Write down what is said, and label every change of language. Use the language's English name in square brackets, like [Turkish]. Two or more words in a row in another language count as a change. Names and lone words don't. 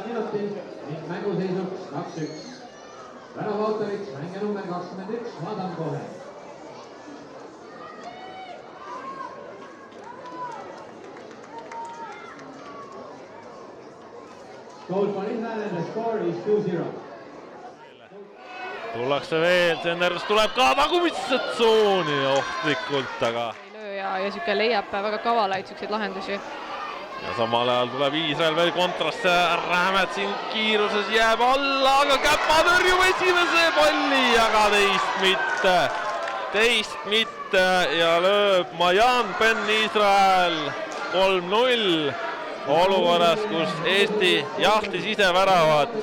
[Estonian] minutil ning mänguseisuks 2-1. Värava autoriks mängija number 21, Adam Cohen. [English] Goal for Israel and the score is 2-0. [Estonian] Tullakse veel, tsenderdus tuleb ka tagumisse tsooni ohtlikult, aga... Ei löö ja süke leiab väga kavalaid sükseid lahendusi. Ja samal ajal tuleb Iisrael veel kontrasse, Rähmet siin kiiruses jääb alla, aga Käpa tõrjub esimese palli, aga teist mitte ja lööb Majan Ben Israel 3-0 olukorras, kus Eesti jahtis ise väravat.